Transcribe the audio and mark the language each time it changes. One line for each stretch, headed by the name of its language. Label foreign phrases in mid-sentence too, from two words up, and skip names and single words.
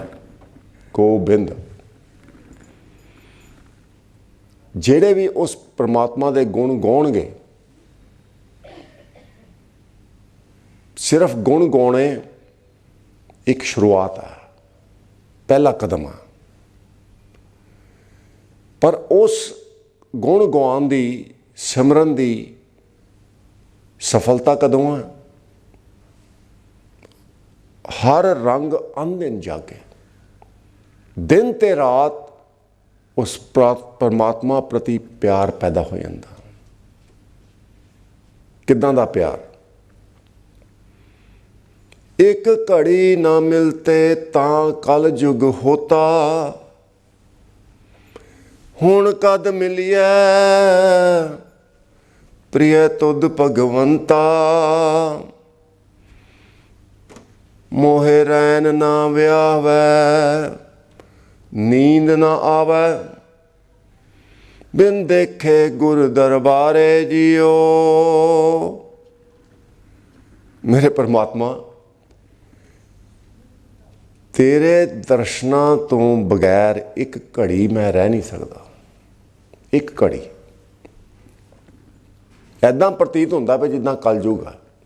Punjabi: ਗੋਬਿੰਦ ਜਿਹੜੇ ਵੀ ਉਸ ਪਰਮਾਤਮਾ ਦੇ ਗੁਣ ਗਾਉਣਗੇ, ਸਿਰਫ ਗੁਣ ਗਾਉਣੇ ਇੱਕ ਸ਼ੁਰੂਆਤ ਹੈ, ਪਹਿਲਾ ਕਦਮ ਆ। ਪਰ ਉਸ ਗੁਣ ਗਾਉਣ ਦੀ ਸਿਮਰਨ ਦੀ ਸਫਲਤਾ ਕਦੋਂ ਹੈ? ਹਰਿ ਰੰਗ ਅਨਦਿਨ ਜਾਗੇ, ਦਿਨ ਤੇ ਰਾਤ ਉਸ ਪਰਮਾਤਮਾ ਪ੍ਰਤੀ ਪਿਆਰ ਪੈਦਾ ਹੋ ਜਾਤਾ। ਕਿੱਦਾਂ ਦਾ ਪਿਆਰ? ਇਕ ਘੜੀ ਨਾ ਮਿਲਤੇ ਤਾਂ ਕਲ ਜੁਗ ਹੋਤਾ, ਹੁਣ ਕਦ ਮਿਲੀਐ ਪ੍ਰਿਅ ਤੁਧ ਭਗਵੰਤਾ। ਮੋਹਿ ਰੈਣ ਨਾ ਵਿਹਾਵੈ ਨੀਂਦ ਨਾ ਆਵੇ, ਬਿਨ ਦੇਖੇ ਗੁਰ ਦਰਬਾਰੇ ਜੀਉ। ਮੇਰੇ ਪਰਮਾਤਮਾ, ਤੇਰੇ ਦਰਸ਼ਨਾਂ ਤੋਂ ਬਗੈਰ ਇਕ ਘੜੀ ਮੈਂ ਰਹਿ ਨਹੀਂ ਸਕਦਾ। ਇਕ ਘੜੀ ਐਦਾਂ ਪ੍ਰਤੀਤ ਹੁੰਦਾ ਭੀ ਜਿੱਦਾਂ ਕਲਜੁਗ ਹੈ।